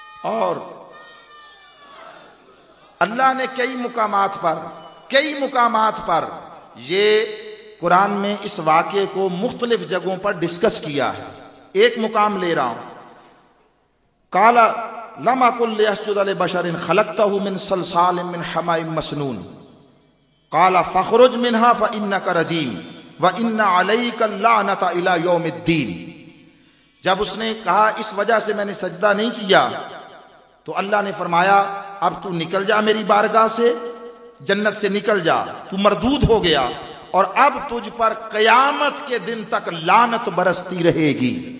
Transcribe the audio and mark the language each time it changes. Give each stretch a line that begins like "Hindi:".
Urdu: اور اللہ نے کئی مقامات پر یہ قرآن میں اس واقعے کو مختلف جگہوں پر ڈسکس کیا ہے. ایک مقام لے رہا ہوں.
Arabic: قال لم اکن لاسجد لبشر خلقتہ من صلصال من حماء مسنون قال فاخرج منها فانک رجیم وان علیک اللعنۃ الی یوم الدین.
Urdu: جب اس نے کہا اس وجہ سے میں نے سجدہ نہیں کیا تو اللہ نے فرمایا اب تو نکل جا میری بارگاہ سے, جنت سے نکل جا, تو مردود ہو گیا اور اب تجھ پر قیامت کے دن تک لعنت برستی رہے گی.